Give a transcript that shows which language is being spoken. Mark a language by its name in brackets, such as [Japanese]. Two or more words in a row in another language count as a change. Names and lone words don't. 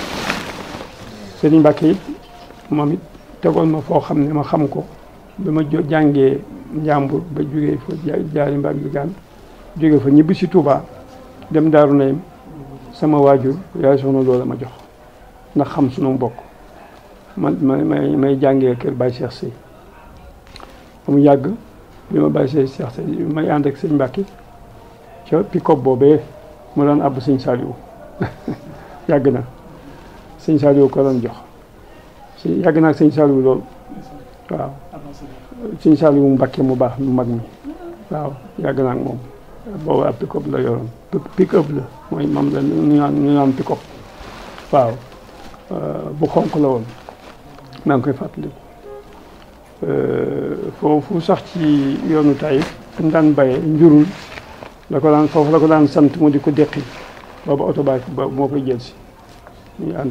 [Wolof] sëñ Mbàkke it moom it tegoon ma foo xam ne ma xam ko bi ma jàngee njàmbur ba jógee fa jaari mbaag bi gaan jógee fa ñibbi si Touba dem Daaru Naym sama waajur yaay soxna loola ma jox ndax xam sunu mbokk man may jàngee kër Baye Cheikh Sey ba mu yàgg bi ma Baye Cheikh Sey may ànd ak sëñ Mbàkke ca pick-up boobee mu daan àbb sëñ Saliou yàgg na sëñ Saliou ko doon jox yàgg naa ak sëñ Saliou loolu waaw sëñ Saliou Mbàkke mu baax mu mag mi waaw yàgg naa ak moom boobu ab pick-up la yoroon pick-up la mooy moom la ñu naan pick-up waaw bu xonq la woon maa ngi koy fàttaliku foofu sax ci yoonu Taïf fu mu daan bayee njurul foofu la ko daan sant mu di ko deqi boobu oto ba moo koy jël si ñu ànd